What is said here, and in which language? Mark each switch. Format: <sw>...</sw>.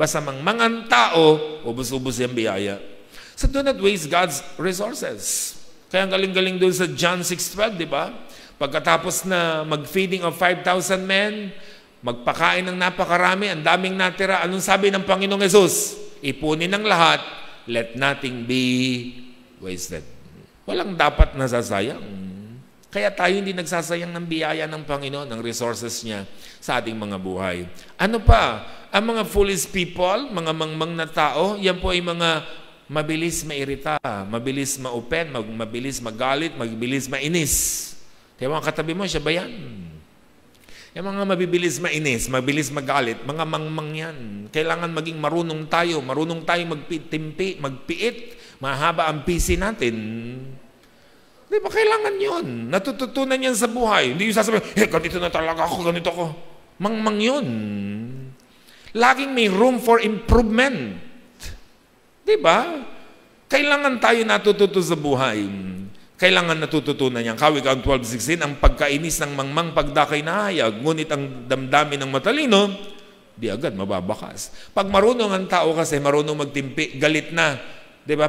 <tl>Basta mangmang ang tao, ubos-ubos yung biyaya.</tl> <en>So do not waste God's resources.</en> <tl>Kaya ang galing-galing doon sa John 6:12, di ba? Pagkatapos na mag-</tl> <en>feeding of 5,000 men,</en> <tl>magpakain ng napakarami, ang daming natira, anong sabi ng Panginoong Hesus? Ipunin ng lahat,</tl> <en>let nothing be wasted.</en> <tl>Walang dapat nasasayang. Kaya tayo hindi nagsasayang ng biyaya ng Panginoon, ng resources niya sa ating mga buhay. Ano pa? Ang mga foolish people, mga mangmang na tao, yan po ay mga mabilis mairita, mabilis ma-open, mabilis magalit, mabilis mainis. Kaya mga katabi mo, siya ba yan? Yung mga mabibilis mainis, mabilis magalit, mga mangmang yan. Kailangan maging marunong tayo magpitimpi, magpiit, mahaba ang PC natin. Di ba kailangan yun? Natututunan yan sa buhay. Hindi yung sasabihin, ganito na talaga ako, ganito ako. Mangmang yun. Laging may</tl> <en>room for improvement.</en> <tl>Diba? Kailangan tayo natututo sa buhay. Kailangan natututunan yan. Kawikaan 12:16, ang pagkainis ng mangmang pagdakay na hayag, ngunit ang damdamin ng matalino, di agad mababakas. Pag marunong ang tao kasi, marunong magtimpi, galit na. Diba?</tl>